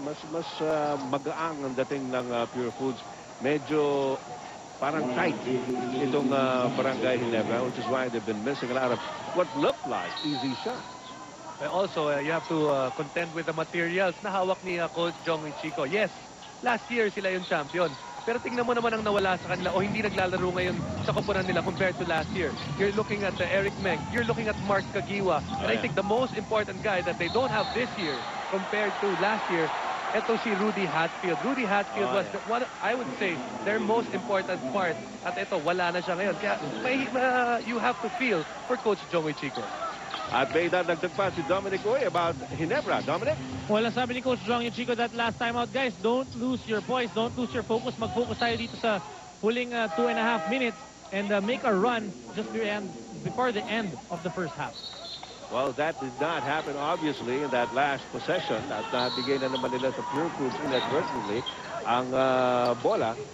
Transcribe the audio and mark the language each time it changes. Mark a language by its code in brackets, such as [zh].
[tl] Mas magaang ang dating ng Pure Foods. Medyo parang [en] tight itong Barangay Ginebra, which is why they've been missing a lot of what looked like easy shots. Also, you have to contend with the materials [tl] na hawak ni [en] Coach Jong Chico. Yes, last year [tl] sila yung [en] champion. [tl] Pero tingnan mo naman ang nawala sa kanila o hindi naglalaro ngayon sa koponan nila [en] compared to last year. You're looking at Eric Meng. You're looking at Mark Kagiwa. And I think the most important guy that they don't have this year compared to last year, [tl] ito si [en] Rudy Hatfield. Rudy Hatfield was one, I would say, their most important part. [tl] At ito, wala na siya ngayon. Kaya [en] you have to feel for Coach Joey Chico. [tl] At may dadagdag pa si Dominic Uy about Ginebra. Dominic? Wala sabi ni [en] Coach Jong Chico that last time out, guys, don't lose your poise, don't lose your focus. [tl] Mag-focus tayo dito sa huling [en] 2.5 minutes and make a run just before the end of the first half. Well, that did not happen, obviously, in that last possession. [tl] At nabigay na naman nila sa Pure Foods inadvertently ang bola.